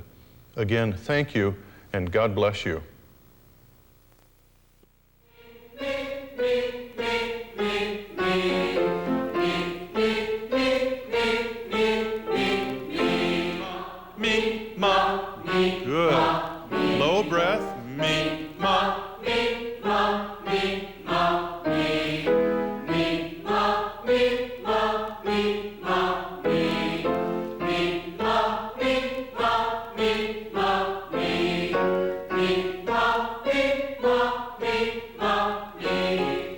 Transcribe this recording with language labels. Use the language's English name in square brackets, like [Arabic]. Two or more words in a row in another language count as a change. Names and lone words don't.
[English] Again, thank you, and God bless you. Me, ma, me, Good. ma, me, Low breath. me, ma, me, ma, me, ma, me, me, ma, me, ma, me, ma, me, me, ma, me, ma, me, ma, me, me, ma, me, ma, me, ma, me.